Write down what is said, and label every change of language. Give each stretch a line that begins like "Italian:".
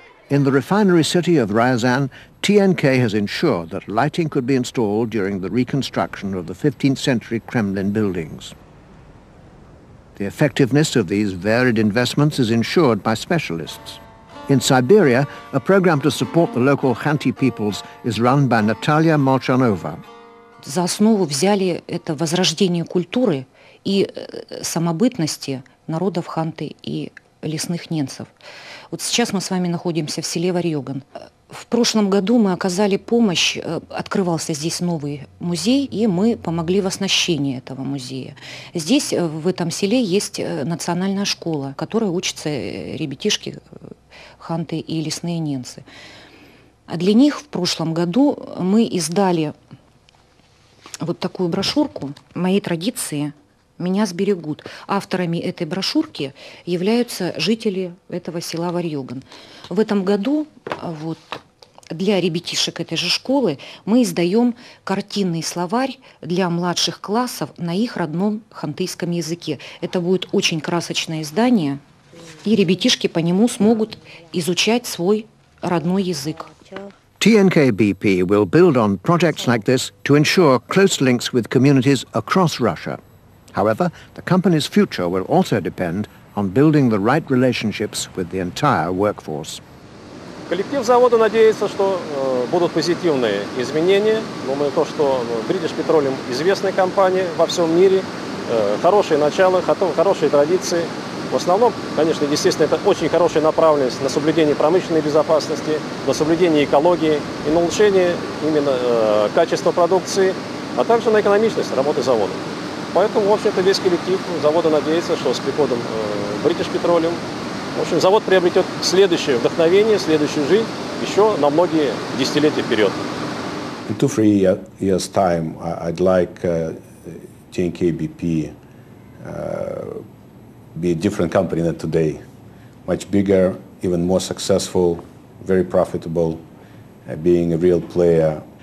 English: In the refinery city of Ryazan, TNK has ensured that lighting could be installed during the reconstruction of the 15th century Kremlin buildings. The effectiveness of these varied investments is ensured by specialists. In Siberia, a program to support the local Khanty peoples is run by Natalia Molchanova.
Russian: За основу взяли это возрождение культуры и самобытности народов Ханты и лесных ненцев. Вот сейчас мы с вами находимся в селе Варьёган. В прошлом году мы оказали помощь, открывался здесь новый музей, и мы помогли в оснащении этого музея. Здесь, в этом селе, есть национальная школа, в которой учатся ребятишки Ханты и лесные ненцы. А для них в прошлом году мы издали вот такую брошюрку «Мои традиции меня сберегут». Авторами этой брошюрки являются жители этого села Варьёган. В этом году вот, для ребятишек этой же школы мы издаем картинный словарь для младших классов на их родном хантыйском языке. Это будет очень красочное издание, и ребятишки по нему смогут изучать свой родной язык.
English: TNK BP will build on projects like this to ensure close links with communities across Russia. However, the company's future will also depend on building the right relationships with the entire workforce.
Russian: Коллектив завода надеется, что будут позитивные изменения. Думаю, то, что British Petroleum известная компания во всем мире, хорошее начало, хорошие традиции. В основном, конечно, естественно, это очень хорошая направленность на соблюдение промышленной безопасности, на соблюдение экологии и на улучшение именно качества продукции, а также на экономичность работы завода. Поэтому, в общем-то, весь коллектив завода надеется, что с приходом British Petroleum, в общем, завод приобретет следующее вдохновение, следующую жизнь еще на многие десятилетия вперед.
English: In 2-3 years' time, I'd like TNK BP be a different company than today. Much bigger, even more successful, very profitable, being a real player.